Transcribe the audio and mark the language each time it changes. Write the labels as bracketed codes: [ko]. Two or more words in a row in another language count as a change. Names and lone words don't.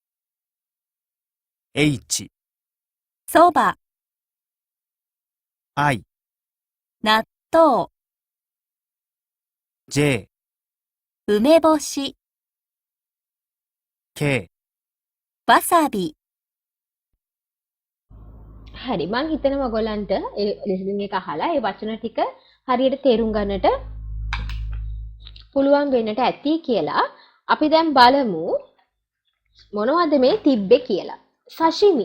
[ja] H、そば、 I、納豆、 J、梅干し、 K、わさび。 [si] හරි මං හිතනවා ඔයගොල්ලන්ට ඒ ලිසනින් එක අහලා ඒ වචන ටික හරියට තේරුම් ගන්නට පුළුවන් වෙන්නට ඇති කියලා. අපි දැන් බලමු මොනවද මේ තිබ්බේ කියලා. සෂිමි.